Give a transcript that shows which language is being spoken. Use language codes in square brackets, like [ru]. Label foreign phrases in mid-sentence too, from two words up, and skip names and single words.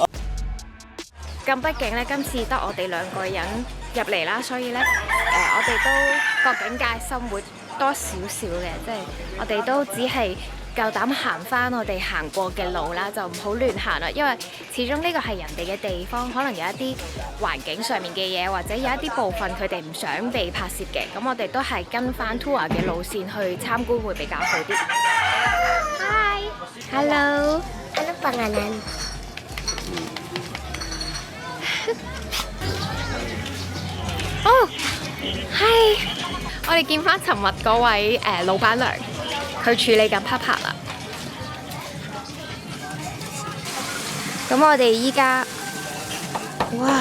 [yue] 咁畢竟咧，今次得我哋2個人入嚟啦，所以咧，我哋都個境界生活多少少嘅，即係我哋都只係夠膽行翻我哋行過嘅路啦，就唔好亂行啦，因為始終呢個係人哋嘅地方，可能有一啲環境上面嘅嘢，或者有一啲部分佢哋唔想被拍攝嘅，咁我哋都係跟翻 tour 嘅路線去參觀會比較好啲。 [en] Hi，Hello， [tl] Ano pangalan？ [yue] 哦，係，我哋見翻尋日嗰位老闆娘，佢處理緊 Papa 啦。咁我哋依家，哇！